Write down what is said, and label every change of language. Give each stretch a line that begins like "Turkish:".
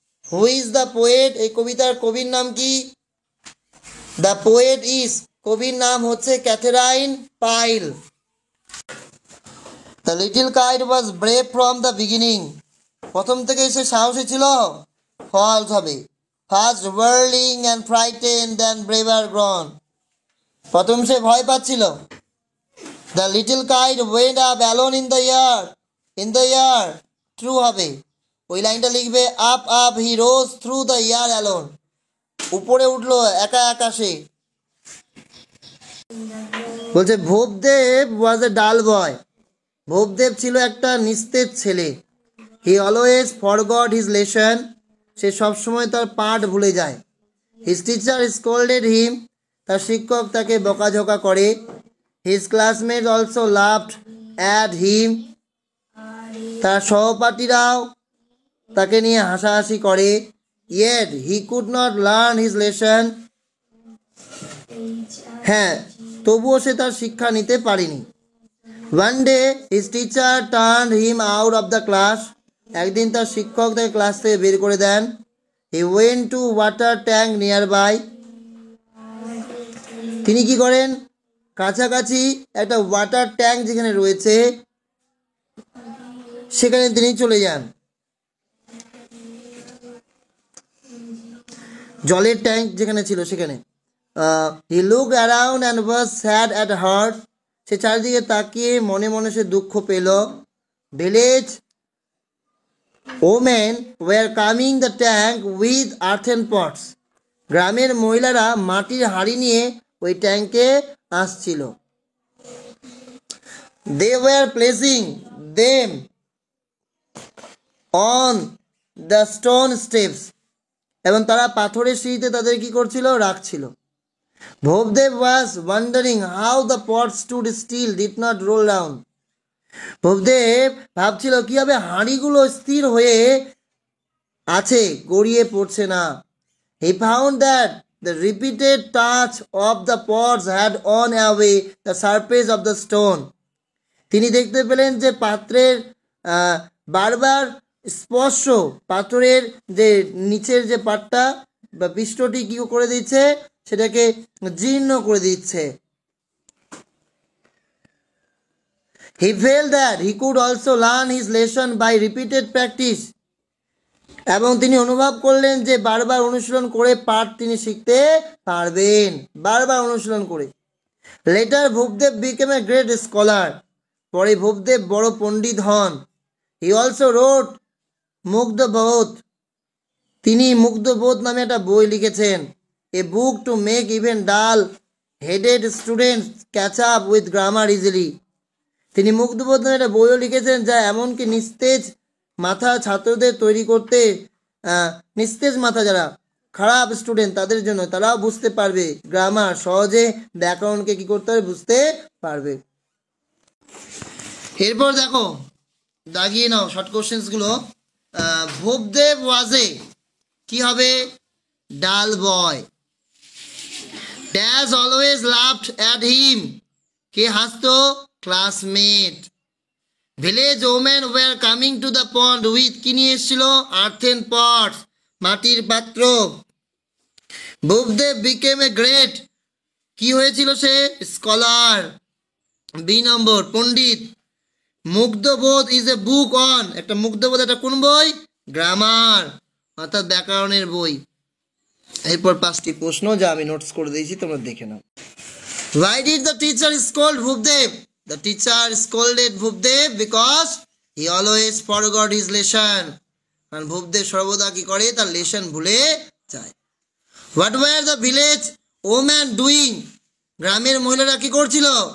English: who is the poet,
Bangla: এই কবিতার কবির নাম কি,
English: the poet is,
Bangla: কবির নাম হচ্ছে ক্যাথেরাইন pile.
English: the little kite was brave from the beginning,
Bangla: প্রথম থেকে সে সাহসী ছিল,
English: False হবে। First whirling and frightened, then braver grown.
Bangla: প্রথম সে ভয় পাচ্ছিল।
English: The little kite went up alone in the air. In the air. True হবে।
Bangla: ওই লাইনটা লিখবে
English: up up he rose through the air alone.
Bangla: উপরে উঠলো একা আকাশে। বলছে ভূপদেব
English: was a dull boy.
Bangla: ভূপদেব ছিল একটা নিস্তেজ ছেলে।
English: He always forgot his lesson.
Bangla: সে সবসময় তার পাঠ ভুলে যায়।
English: His teacher scolded him.
Bangla: তার শিক্ষক তাকে বকাঝকা করে।
English: His classmates also laughed at him.
Bangla: তার সহপাঠীরাও তাকে নিয়ে হাসাহাসি করে।
English: Yet he could not learn his lesson.
Bangla: হ্যাঁ, তবুও সে তার শিক্ষা নিতে পারেনি।
English: One day his teacher turned him out of the class.
Bangla: একদিন তার শিক্ষক তাকে ক্লাস থেকে বের করে দেন।
English: He went to water tank nearby.
Bangla: তিনি কি করেন? কাছাকাছি একটা ওয়াটার ট্যাঙ্ক যেখানে রয়েছে সেখানে তিনি চলে যান। জলের ট্যাঙ্ক যেখানে ছিল সেখানে।
English: He looked around and was sad at heart.
Bangla: সে চারিদিকে তাকিয়ে মনে মনে সে দুঃখ পেল।
English: Village women were coming the tank with earthen pots.
Bangla: গ্রামের মহিলারা মাটির হাঁড়ি নিয়ে ওই ট্যাঙ্কে আসছিল।
English: They were placing them on the stone steps.
Bangla: এবং তারা পাথরের সিঁড়িতে তাদের কি করছিল? রাখছিল।
English: Bhupdev was wondering how the pots stood still, did not roll down.
Bangla: ভূপদেব ভাবছিল কিভাবে হাঁড়িগুলো স্থির হয়ে আছে, গড়িয়ে পড়ছে না।
English: He found that the repeated touch of the pots had worn away the surface of the stone.
Bangla: তিনি দেখতে পেলেন যে পাত্রের বারবার স্পর্শ পাথরের যে নিচের যে পাটটা বা পৃষ্ঠটি কি করে দিচ্ছে? সেটাকে জীর্ণ করে দিচ্ছে।
English: He felt that he could also learn his lesson by repeated practice.
Bangla: এবং তিনি অনুভব করলেন যে বারবার অনুশীলন করে পাঠ তিনি শিখতে পারবেন, বারবার অনুশীলন করে।
English: Later ভূপদেব became a great scholar.
Bangla: পরে ভূপদেব বড় পণ্ডিত হন।
English: He also wrote
Bangla: মুগ্ধবোধ। তিনি মুগ্ধবোধ নামে একটা বই লিখেছেন।
English: A book to make even dull headed students catch up with grammar easily.
Bangla: তিনি মুগ্ধবোধ নামে একটা বইও লিখেছেন যা এমনকি নিস্তেজ মাথা ছাত্রদের তৈরি করতে, নিস্তেজ মাথা যারা খারাপ স্টুডেন্ট তাদের জন্য, তারাও বুঝতে পারবে গ্রামার, সহজে ব্যাকরণকে কি করতে হবে? বুঝতে পারবে। এরপর দেখো, দাগিয়ে নাও শর্ট কোশ্চেন্সগুলো।
English: Bhupdev was a
Bangla: কি হবে?
English: Dull boy. Dash always laughed at him.
Bangla: K হাসতো?
English: Classmate. Village women were coming to the pond with
Bangla: কি নিয়ে এসেছিল?
English: earthen pots,
Bangla: মাটির পাত্র।
English: Bhupdev became a great,
Bangla: কি হয়েছিল সে?
English: Scholar.
Bangla: B number, Pandit. মুগ্ধবোধ
English: is a book on,
Bangla: একটা মুগ্ধবোধ একটা কোন বই? গ্রামার, অর্থাৎ ব্যাকরণের বই। এরপর 5টি প্রশ্ন যা আমি নোটস করে দিয়েছি, তোমরা দেখে নাও।
English: Why did the teacher scold Bhupdev? The teacher scolded Bhupdev because he always forgot his lesson.
Bangla: কারণ ভূপদেব সর্বদা কি করে? তার লেসন ভুলে যায়।
English: What were the village women doing?
Bangla: গ্রামের মহিলারা কি করছিল?